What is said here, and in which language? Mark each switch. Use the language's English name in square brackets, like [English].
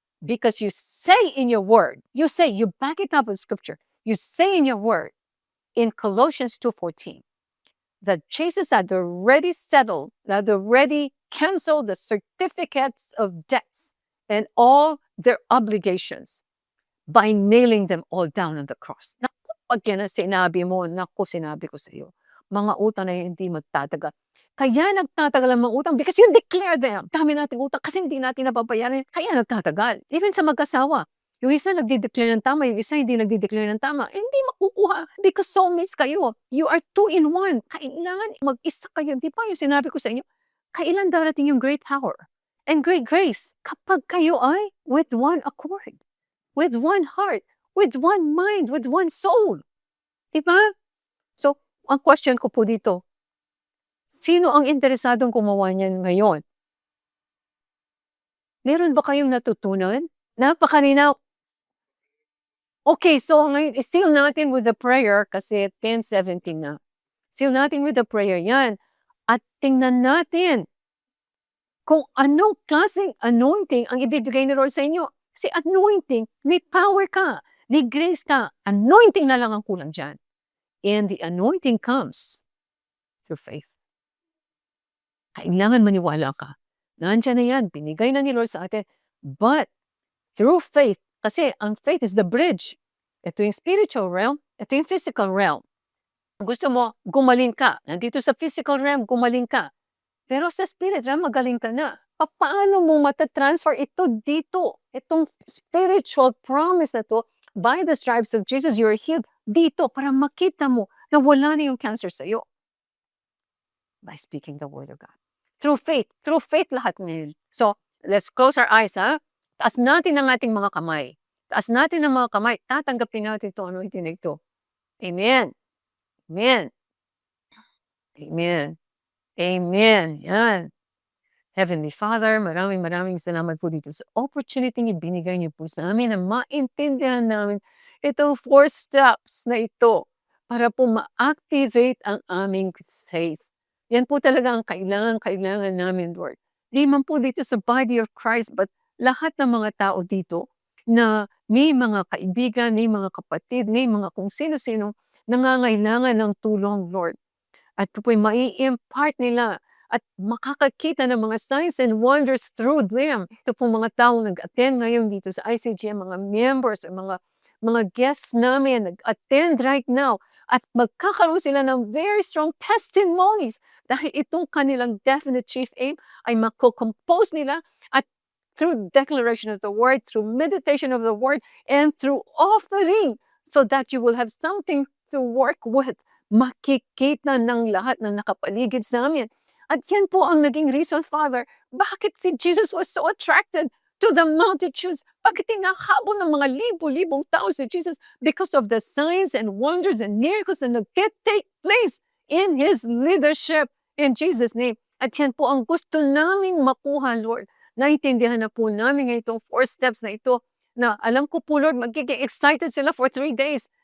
[English] Because you say in your word, you back it up with scripture, you say in your word, in Colossians 2:14, that Jesus had already settled, had already canceled the certificates of debts and all their obligations by nailing them all down on the cross. [Filipino] Naku, pag yan ang sinabi mo, naku, sinabi ko sa iyo, mga utang na hindi magtatagal. Kaya nagtatagal ang mga utang [English] because you declare them. [Filipino] Dami nating utang kasi hindi natin nababayaran. Kaya nagtatagal. Even sa mag-asawa. Yung isa nagdi-declare ng tama, yung isa hindi nagdi-declare ng tama. Hindi makukuha because soulmates kayo. [English] You are two in one. [Filipino] Kailangan mag-isa kayo. Di ba yung sinabi ko sa inyo? Kailan darating yung [English] great power and great grace [Filipino] kapag kayo ay [English] with one accord, with one heart, with one mind, with one soul. [Filipino] Di ba? So, ang question ko po dito, sino ang interesadong gumawa niyan ngayon? Meron ba kayong natutunan? Napakalinaw. Okay, so ngayon, seal natin [English] with the prayer [Filipino] kasi 10:17 na. Seal natin [English] with the prayer [Filipino] yan. At tingnan natin kung anong klaseng anointing ang ibibigay ni Lord sa inyo. Kasi anointing, may power ka, may grace ka. Anointing na lang ang kulang dyan. [English] And the anointing comes through faith. [Filipino] Kailangan maniwala ka. Nandiyan na yan, binigay na ni Lord sa atin. [English] But through faith, [Filipino] kasi ang faith [English] is the bridge. [Filipino] Ito yung spiritual realm, ito yung physical realm. Gusto mo, gumaling ka. Nandito sa physical realm, gumaling ka. Pero sa spirit realm, magaling ka na. Paano mo matatransfer ito dito? Itong spiritual promise na to, [English] by the stripes of Jesus, you are healed [Filipino] dito para makita mo na wala na yung cancer sa'yo. [English] By speaking the word of God. [Filipino] Through faith lahat ngayon. [English] So, let's close our eyes, [Filipino] ha? Taas natin ang ating mga kamay. Taas natin ang mga kamay. Tatanggapin natin ito, ano itinig ito. Amen. Amen. Amen. Amen. Yan. Heavenly Father, maraming salamat po dito sa opportunity na binigay niyo po sa amin na maintindihan namin itong 4 steps na ito para po ma-activate ang aming faith. Yan po talaga ang kailangan namin, Lord. Di man po dito sa body of Christ, but lahat ng mga tao dito na may mga kaibigan, may mga kapatid, may mga kung sino-sino nangangailangan ng tulong, Lord. At ito po'y mai-impart nila at makakakita ng mga [English] signs and wonders through them. [Filipino] Ito po mga tao nag-attend ngayon dito sa ICGM, mga members, mga guests namin nag-attend [English] right now. [Filipino] At magkakaroon sila ng [English] very strong testimonies [Filipino] dahil itong kanilang [English] definite chief aim [Filipino] ay mako-compose nila at [English] through declaration of the word, through meditation of the word, and through offering so that you will have something to work with. [Filipino] Makikita ng lahat ng nakapaligid sa amin. At yan po ang naging reason, Father, bakit si Jesus [English] was so attracted to the multitudes. [Filipino] Bakit tinahabol ng mga libo-libong tao si Jesus? [English] Because of the signs and wonders and miracles that take place in His leadership in Jesus' name. [Filipino] At yan po ang gusto naming makuha, Lord. Naintindihan na po namin itong 4 steps na ito na alam ko po, Lord, magiging excited sila [English] for 3 days.